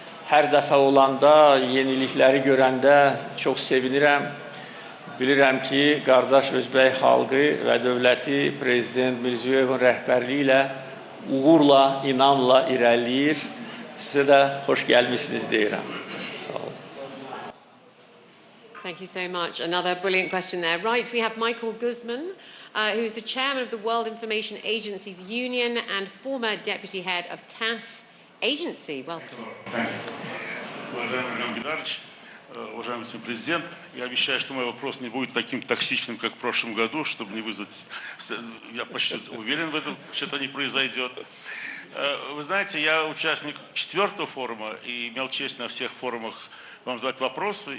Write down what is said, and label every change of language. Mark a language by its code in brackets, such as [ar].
[az] Hər dəfə olanda, yenilikləri görəndə çox sevinirəm. Bilirəm ki, qardaş Özbək xalqı və dövləti Prezident Mirziyevin rəhbərliyi ilə uğurla, inamla irəliləyir. Sizə də xoş gəlmişsiniz deyirəm. Sağ olun. [en] Thank you so much. Another brilliant question there. Right, we have Michael Guzman, who is the chairman of the World Information Agencies Union and former deputy head of TASS Agency. Welcome. Thank you. [ru] Уважаемый Ильхам Гидарович, уважаемый господин президент, я обещаю, что мой вопрос не будет таким токсичным, как в прошлом году, чтобы не вызвать... Я почти уверен в этом, что это не произойдет. Вы знаете, я участник 4-го форума и имел честь на всех форумах вам задать вопросы.